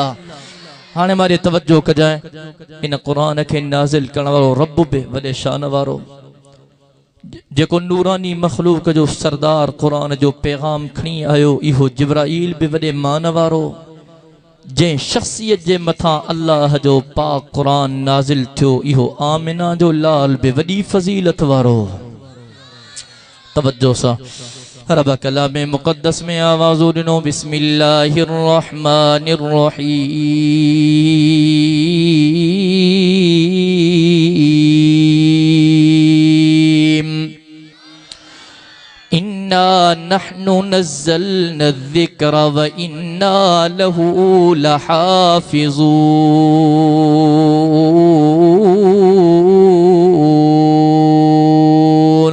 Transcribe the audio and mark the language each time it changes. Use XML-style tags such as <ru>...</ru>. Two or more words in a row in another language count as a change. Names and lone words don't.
<sd>हाणे मारे तवज्जो कजाए, इन कुरान खे नाज़िल करण वारो रब बि वॾे शान वारो, जेको नूरानी मखलूक जो सरदार कुरान जो पैगाम खणी आयो, इहो जिब्राईल बि वॾे मान वारो। जंहिं शख्सियत जे मथां अल्लाह जो पाक कुरान नाज़िल थियो, इहो आमिना जो लाल बि वॾी फज़ीलत वारो। तवज्जो सां रब कलाम मुक़द्दस में आवाज़ ॾिनो,</sd> <ar>بسم الله الرحمن الرحيم. إنا نحن نزلنا ذكر و إنا له لحافظون.</ar>